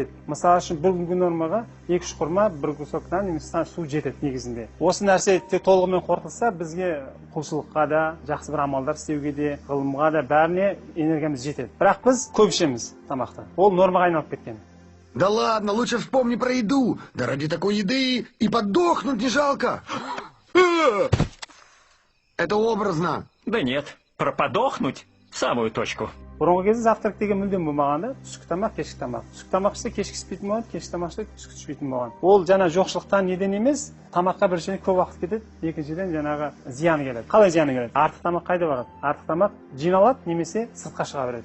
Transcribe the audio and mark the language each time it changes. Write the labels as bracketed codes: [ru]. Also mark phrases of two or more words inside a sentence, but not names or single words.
[kk] Мысалы үшін бір күнгі нормаға 2-3 құрма, бір кусок нан немесе су жетеді негізінде. Осы нәрсе толығымен қорытылса, бізге құлшылыққа да, жақсы бір амалдар істеуге де, ғылымға да бәріне энергиямыз жетеді. Бірақ біз көп ішеміз тамақты. Ол нормаға айналып кеткен. [ru] Да ладно, лучше вспомни про еду. Да ради такой еды и подохнуть не жалко. Это образно. Да нет. Про подохнуть в самую точку. [kk] Бұрынғы кезде завтрак деген мүлдем болмағанда, түскі тамақ, кешкі тамақ. Түскі тамақ ішсе кешкі іспейтін болған, кешкі тамақ ішсе түскі түспейтін болған. Ол жаңа жоқшылықтан неден емес, тамаққа біріншіден көп уақыт кетеді, екіншіден жаңағы зияны келеді. Қалай зияны келеді? Артық тамақ қайда барады? Артық тамақ жиналады немесе сыртқа шыға береді.